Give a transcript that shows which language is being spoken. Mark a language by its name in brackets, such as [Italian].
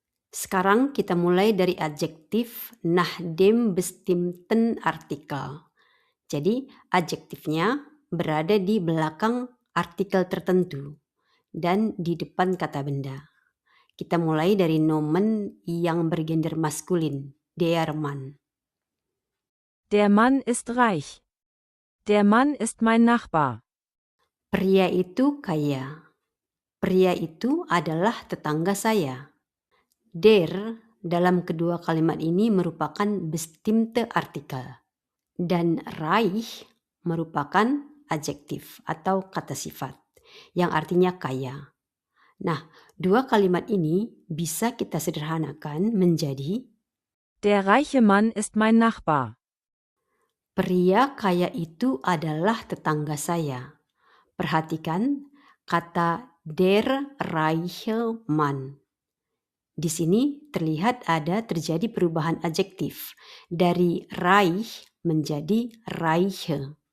[Indonesian] Sekarang kita mulai dari adjektif [German] nach dem bestimmten Artikel. [Indonesian] Jadi adjektifnya berada di belakang artikel tertentu dan di depan kata benda. Kita mulai dari nomen yang bergender maskulin, der Mann. [German] Der Mann ist reich. Der Mann ist mein Nachbar. [Indonesian] Pria itu kaya. Pria itu adalah tetangga saya. Der dalam kedua kalimat ini merupakan bestimmte Artikel. Dan reich merupakan adjektif atau kata sifat yang artinya kaya. Nah, dua kalimat ini bisa kita sederhanakan menjadi [German] Der reiche Mann ist mein Nachbar. [Indonesian] pria kaya itu adalah tetangga saya. Perhatikan kata der reiche Mann. Di sini terlihat ada terjadi perubahan adjektif dari reich menjadi reiche.